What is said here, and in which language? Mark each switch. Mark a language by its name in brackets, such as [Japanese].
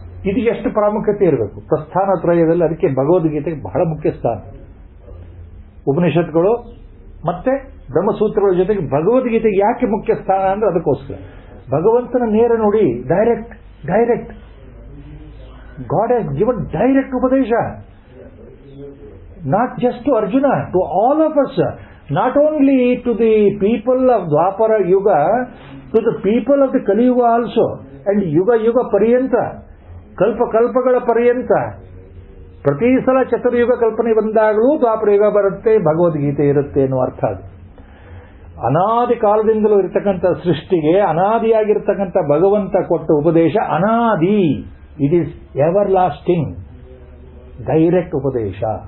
[Kannada] ಇದು ಎಷ್ಟು ಪ್ರಾಮುಖ್ಯತೆ ಇರಬೇಕು ಪ್ರಸ್ಥಾನ ತ್ರಯದಲ್ಲಿ. ಅದಕ್ಕೆ ಭಗವದ್ಗೀತೆಗೆ ಬಹಳ ಮುಖ್ಯ ಸ್ಥಾನ. ಉಪನಿಷತ್ಗಳು ಮತ್ತೆ ಬ್ರಹ್ಮಸೂತ್ರಗಳ ಜೊತೆಗೆ ಭಗವದ್ಗೀತೆಗೆ ಯಾಕೆ ಮುಖ್ಯ ಸ್ಥಾನ ಅಂದ್ರೆ ಅದಕ್ಕೋಸ್ಕರ. ಭಗವಂತನ ನೇರ ನೋಡಿ, [English] Direct God has given direct ಉಪದೇಶ. Not just to Arjuna, to all of us. Not only to the people of Dwapara Yuga, to the people of the Kali Yuga also. [Kannada] And Yuga Pariyanta, Kalpagala Pariyanta. ಪ್ರತಿ ಸಲ ಚತುರ್ಯುಗ ಕಲ್ಪನೆ ಬಂದಾಗಲೂ ದ್ವಾಪರ ಯುಗ ಬರುತ್ತೆ, ಭಗವದ್ಗೀತೆ ಇರುತ್ತೆ ಅನ್ನೋ ಅರ್ಥ. ಅದು ಅನಾದಿ ಕಾಲದಿಂದಲೂ ಇರತಕ್ಕಂಥ ಸೃಷ್ಟಿಗೆ ಅನಾದಿಯಾಗಿರ್ತಕ್ಕಂಥ ಭಗವಂತ ಕೊಟ್ಟ ಉಪದೇಶ ಅನಾದಿ. [English] It is everlasting direct ಉಪದೇಶ.